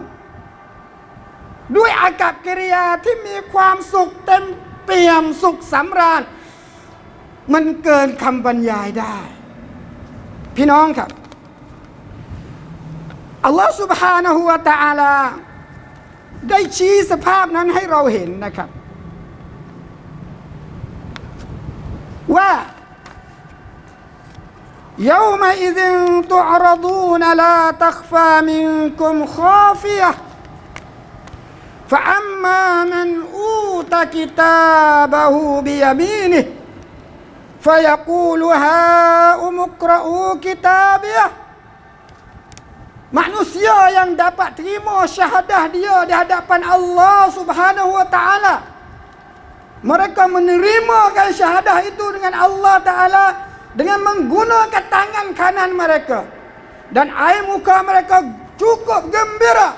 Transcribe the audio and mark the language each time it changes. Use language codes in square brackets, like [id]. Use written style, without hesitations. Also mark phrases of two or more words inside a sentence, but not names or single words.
[th] ด้วยอากัปกิริยาที่มีความสุขเต็มเปี่ยมสุขสำราญมันเกินคำบรรยายได้พี่น้องครับอัลลอฮฺ [ar] سبحانه وتعالى [th] ได้ชี้สภาพนั้นให้เราเห็นนะครับ ว่า [ar] يومئذ تعرضون لا تخفى منكم خافية فأما من أوتى كتابه بيمينه فيقول هاؤم اقرءوا كتابيه. [ms] Manusia yang dapat terima syahadah dia di hadapan Allah [ar] Subhanahu wa taala, [ms] mereka menerima syahadah itu dengan Allah Taala dengan menggunakan tangan kanan mereka, dan air muka mereka cukup gembira.